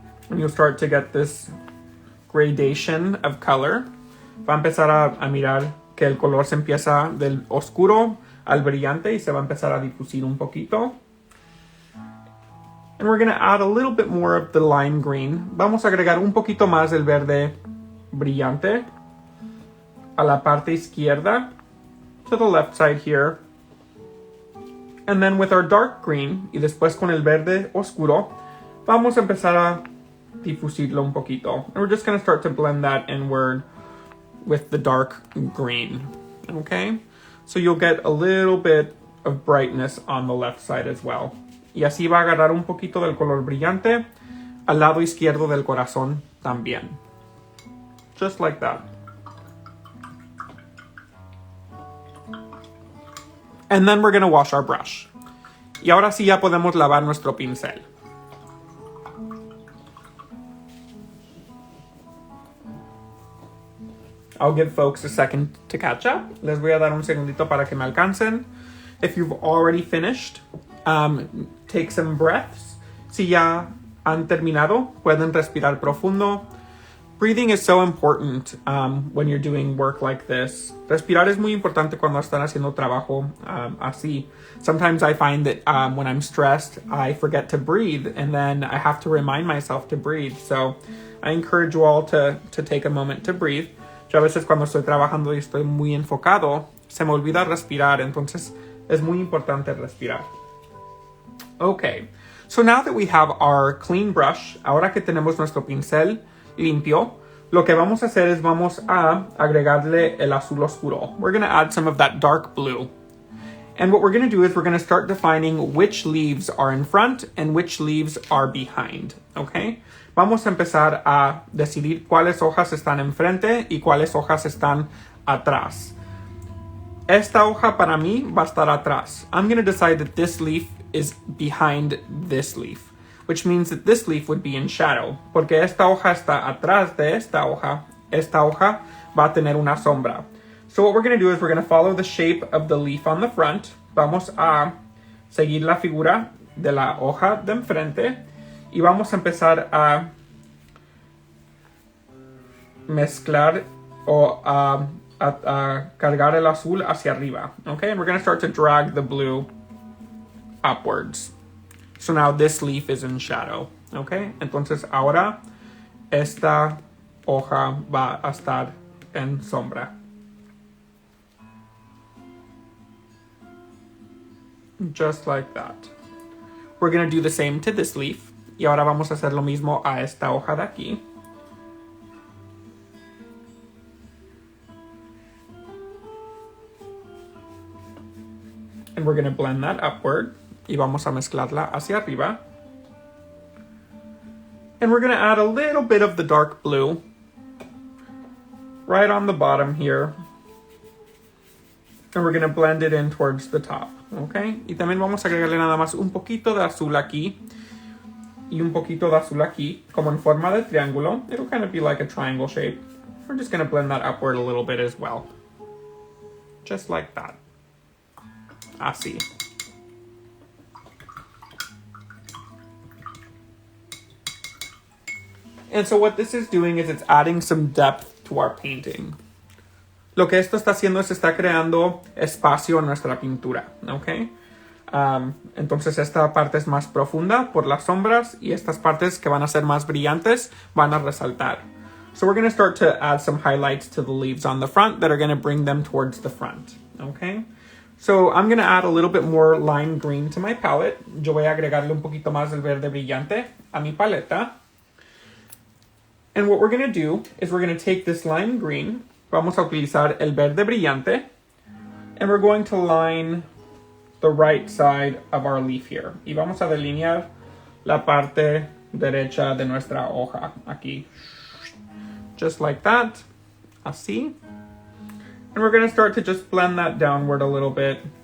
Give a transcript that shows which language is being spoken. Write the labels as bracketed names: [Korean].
[English] And you'll start to get this gradation of color. [Spanish] Va a empezar a mirar que el color se empieza del oscuro al brillante y se va a empezar a difusir un poquito. [English] And we're going to add a little bit more of the lime green. [Spanish] Vamos a agregar un poquito más del verde brillante a la parte izquierda, [English] to the left side here. And then with our dark green, [Spanish] y después con el verde oscuro, vamos a empezar a difusirlo un poquito. [English] And we're just going to start to blend that inward with the dark green, okay? So you'll get a little bit of brightness on the left side as well. [Spanish] Y así va a agarrar un poquito del color brillante al lado izquierdo del corazón también. [English] Just like that. And then we're going to wash our brush. [Spanish] Y ahora sí ya podemos lavar nuestro pincel. [English] I'll give folks a second to catch up. [Spanish] Les voy a dar un segundito para que me alcancen. [English] If you've already finished, take some breaths. [Spanish] Si ya han terminado, pueden respirar profundo. [English] Breathing is so important when you're doing work like this. [Spanish] Respirar es muy importante cuando están haciendo trabajo así. [English] Sometimes I find that when I'm stressed, I forget to breathe, and then I have to remind myself to breathe. So I encourage you all to take a moment to breathe. [Spanish] Yo a veces cuando estoy trabajando y estoy muy enfocado, se me olvida respirar, entonces es muy importante respirar. [English] Okay, so now that we have our clean brush, [Spanish] ahora que tenemos nuestro pincel limpio, lo que vamos a hacer es vamos a agregarle el azul oscuro. [English] We're going to add some of that dark blue. And what we're going to do is we're going to start defining which leaves are in front and which leaves are behind, okay? [Spanish] Vamos a empezar a decidir cuáles hojas están enfrente y cuáles hojas están atrás. esta hoja para mí va a estar atrás. [English] I'm going to decide that this leaf is behind this leaf, which means that this leaf would be in shadow. [Spanish] Porque esta hoja está atrás de esta hoja. Esta hoja va a tener una sombra. [English] So what we're going to do is we're going to follow the shape of the leaf on the front. [Spanish] Vamos a seguir la figura de la hoja de enfrente y vamos a empezar a mezclar o a cargar el azul hacia arriba. [English] Okay, and we're going to start to drag the blue upwards. So now this leaf is in shadow. [Spanish] Okay, entonces ahora esta hoja va a estar en sombra. [English] Just like that. We're going to do the same to this leaf. [Spanish] Y ahora vamos a hacer lo mismo a esta hoja de aquí. [English] And we're going to blend that upward. [Spanish] Y vamos a mezclarla hacia arriba. [English] And we're going to add a little bit of the dark blue right on the bottom here. And we're going to blend it in towards the top. Okay? [Spanish] Y también vamos a agregarle nada más un poquito de azul aquí. Y un poquito de azul aquí, como en forma de triángulo. [English] It'll kind of be like a triangle shape. We're just going to blend that upward a little bit as well. Just like that. [Spanish] Así. [English] And so what this is doing is it's adding some depth to our painting. [Spanish] Lo que esto está haciendo es está creando espacio en nuestra pintura, ¿ok? Entonces esta parte es más profunda por las sombras y estas partes que van a ser más brillantes van a resaltar. [English] So we're going to start to add some highlights to the leaves on the front that are going to bring them towards the front, ¿ok? So I'm going to add a little bit more lime green to my palette. [Spanish] Yo voy a agregarle un poquito más del verde brillante a mi paleta. [English] And what we're going to do is we're going to take this lime green. [Spanish] Vamos a utilizar el verde brillante. [English] And we're going to line the right side of our leaf here. [Spanish] Y vamos a delinear la parte derecha de nuestra hoja aquí. [English] Just like that. [Spanish] Así. [English] And we're going to start to just blend that downward a little bit.